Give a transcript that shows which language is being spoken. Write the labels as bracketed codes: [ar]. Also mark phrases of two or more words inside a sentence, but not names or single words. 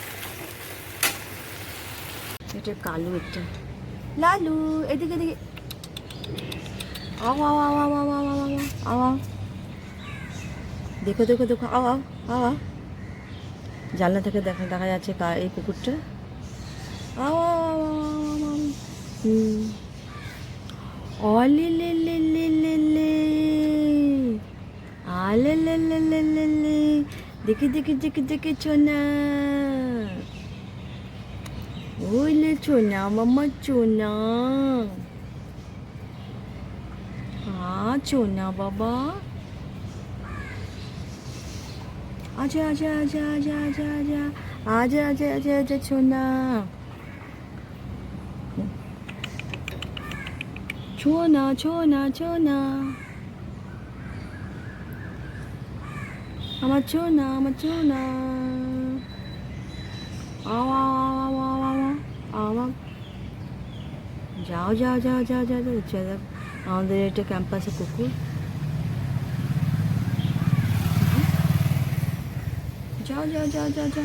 [bn] এটা কালু, একটা লালু, এদিকে এদিকে আও আও আও আও আও আও আও আও আও, দেখো দেখো দেখো, আও আও আও আও। জানলা থেকে দেখা যাচ্ছে এই কুকুরটা। আও আও আও, অলে লে লে লে লে লে, আলে লে লে লে লে লে, দেখি দেখি দেখি দেখি চোনা, ওইলে চোনা, মাম্মা চোনা, [hi] हाँ चोना बाबा, आजा आजा आजा आजा आजा आजा आजा आजा आजा आजा चोना, चोना चोना चोना, [bn] আমার চোনা, আমার চোনা, আওয়া আওয়া আওয়া আওয়া, যাও যাও যাও যাও যাও যাও যাও। আমাদের এটা ক্যাম্পাসে কুকুর, যাও যাও যাও যাও যাও।